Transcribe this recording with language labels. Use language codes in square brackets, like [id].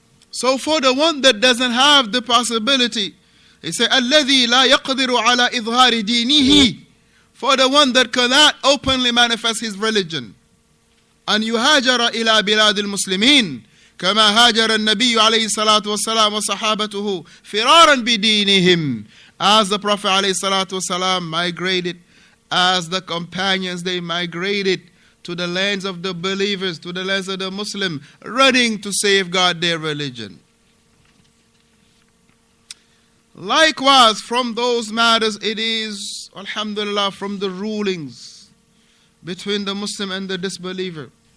[en] So for the one that doesn't have the possibility, he said, [ar] الَّذِي لَا يَقْدِرُ عَلَى إِظْهَارِ دِينِهِ. [en] For the one that cannot openly manifest his religion. [ar] أَنْ يُهَاجَرَ إِلَى بِلَادِ الْمُسْلِمِينَ كما هاجر النبي عليه الصلاة والسلام وصحابته فرارا بدينهم. [en] As the Prophet [ar] عليه الصلاة والسلام [en] migrated, as the companions, they migrated to the lands of the believers, to the lands of the Muslim, running to safeguard their religion. Likewise, from those matters, it is, alhamdulillah, from the rulings between the Muslim and the disbeliever.